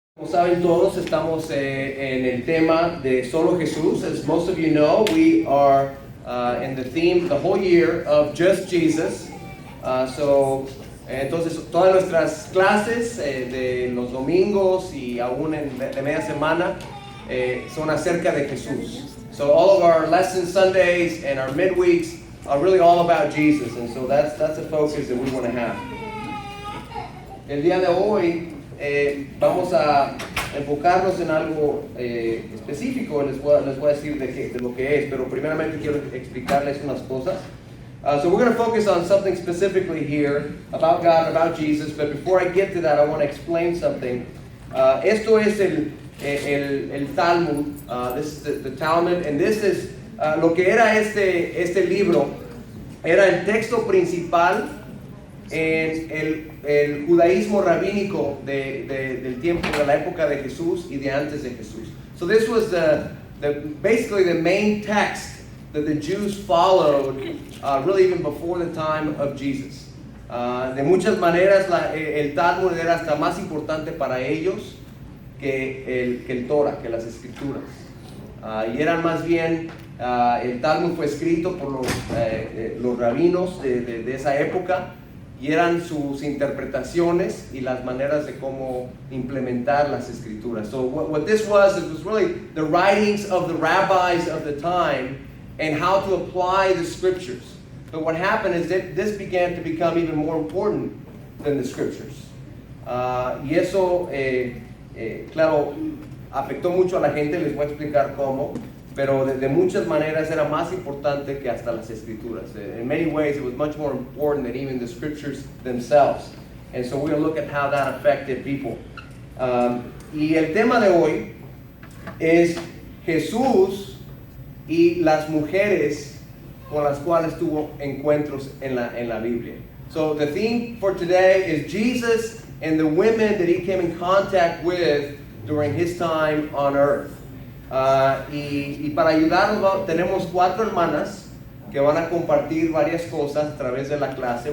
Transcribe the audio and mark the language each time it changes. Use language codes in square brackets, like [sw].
[es] Como saben todos, estamos en el tema de Solo Jesús. [en] As most of you know, we are in the theme the whole year of Just Jesus. [es] Entonces, todas nuestras clases de los domingos y aún de media semana son acerca de Jesús. [en] So all of our lesson Sundays and our midweeks are really all about Jesus, and so that's the focus that we want to have. [es] El día de hoy vamos a enfocarnos en algo específico. Les voy a decir de lo que es, pero primeramente quiero explicarles unas cosas. [en] So we're going to focus on something specifically here about God, about Jesus, but before I get to that, I want to explain something. [es] Esto es el Talmud, [en] this is the Talmud, and this is [es] lo que era este libro, era el texto principal en el judaísmo rabínico del tiempo, de la época de Jesús y de antes de Jesús. [en] So this was basically the main text that the Jews followed really even before the time of Jesus. [es] De muchas maneras el Talmud era hasta más importante para ellos que el Torah, que las escrituras. Y eran más bien, el Talmud fue escrito por los rabinos de esa época, y eran sus interpretaciones y las maneras de cómo implementar las escrituras. [en] So what this was, it was really the writings of the rabbis of the time and how to apply the scriptures. But what happened is that this began to become even more important than the scriptures. [es] Y eso, claro, afectó mucho a la gente. Les voy a explicar cómo. Pero de muchas maneras era más importante que hasta las escrituras. [en] In many ways, it was much more important than even the scriptures themselves. And so we're going to look at how that affected people. [es] Y el tema de hoy es Jesús y las mujeres con las cuales tuvo encuentros en la Biblia. [en] So the theme for today is Jesus and the women that he came in contact with during his time on earth. [es] Y para ayudarnos tenemos 4 hermanas que van a compartir varias cosas a través de la clase.